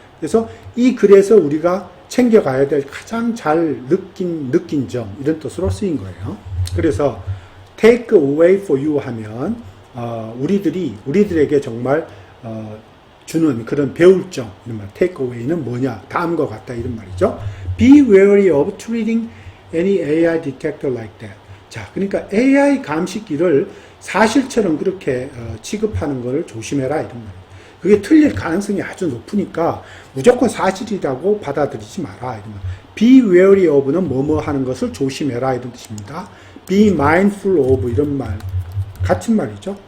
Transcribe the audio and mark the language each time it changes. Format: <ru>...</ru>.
<ko>그래서 이 글에서 우리가 챙겨가야 될 가장 잘 느낀 점 이런 뜻으로 쓰인 거예요. 그래서</ko> <en>take away for you</en> <ko>하면 우리들에게 정말 주는 그런 배울 점 이런 말 take away는 뭐냐 다음과 같다 이런 말이죠.</ko> <en>Be wary of treating any AI detector like that.</en> <ko>자, 그러니까 AI 감식기를 사실처럼 그렇게 취급하는 것을 조심해라 이런 말이에요. 그게 틀릴 가능성이 아주 높으니까 무조건 사실이라고 받아들이지 마라 이런 말.</ko> <en>Be wary of</en> <ko>는 뭐뭐 하는 것을 조심해라 이런 뜻입니다.</ko> <en>Be mindful of</en> <ko>이런 말 같은 말이죠.</ko>